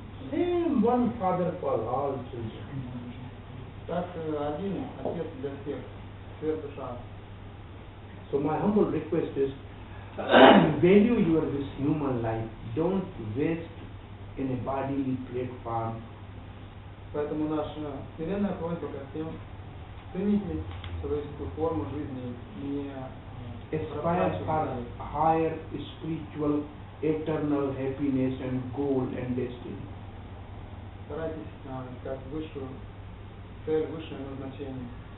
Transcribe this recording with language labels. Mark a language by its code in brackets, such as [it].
[en] Same one Father for all children. [ru] Так один Отец для всех, свет душа. [en] So my humble request is, value your this human life. Don't waste in a bodily platform. [ru] Поэтому наша смиренная просьба ко всем: цените человеческую форму жизни, не [en] Aspire for higher spiritual, eternal happiness and goal and destiny. [ru] Старайтесь искать высшую цель, высшее назначение.